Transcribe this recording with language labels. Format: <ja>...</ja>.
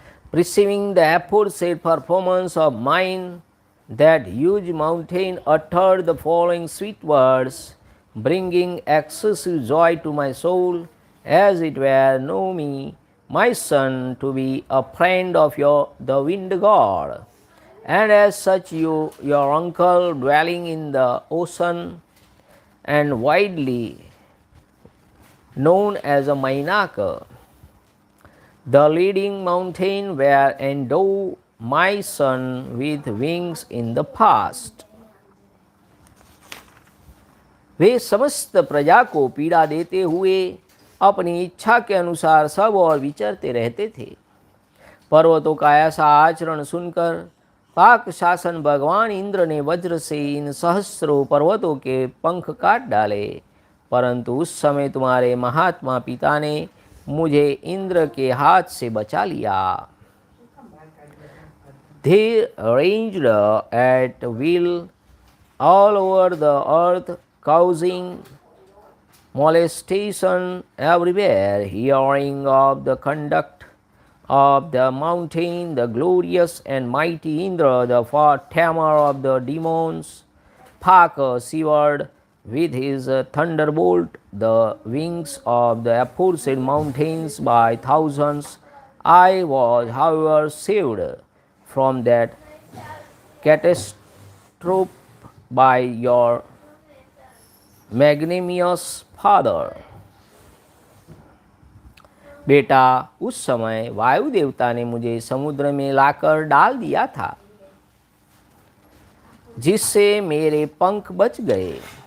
<en>Perceiving the aforesaid performance of mine, that huge mountain uttered the following sweet words, bringing excessive joy to my soul, as it were, know me, my son, to be a friend of the wind god, and as such your uncle dwelling in the ocean and widely known as a Mainaka, the leading mountain where endowed my son with wings in the past.</en> <hi>वे समस्त प्रजा को पीड़ा देते हुए अपनी इच्छा के अनुसार सब और विचरते रहते थे। पर्वतों का ऐसा आचरण सुनकर पाक शासन भगवान इंद्र ने वज्र से इन सहस्रों पर्वतों के पंख काट डाले, परंतु उस समय तुम्हारे महात्मा पिता ने मुझे इंद्र के हाथ से बचा लिया।</hi> <en>They ranged at will all over the earth, causing molestation everywhere. Hearing of the conduct of the mountain, the glorious and mighty Indra, the tamer of the demons, Phaka severed with his thunderbolt the wings of the aforesaid mountains by thousands. I was, however, saved from that catastrophe by your magnanimous father.</en> <hi>बेटा, उस समय वायु देवता ने मुझे समुद्र में लाकर डाल दिया था, जिससे मेरे पंख बच गए।</hi>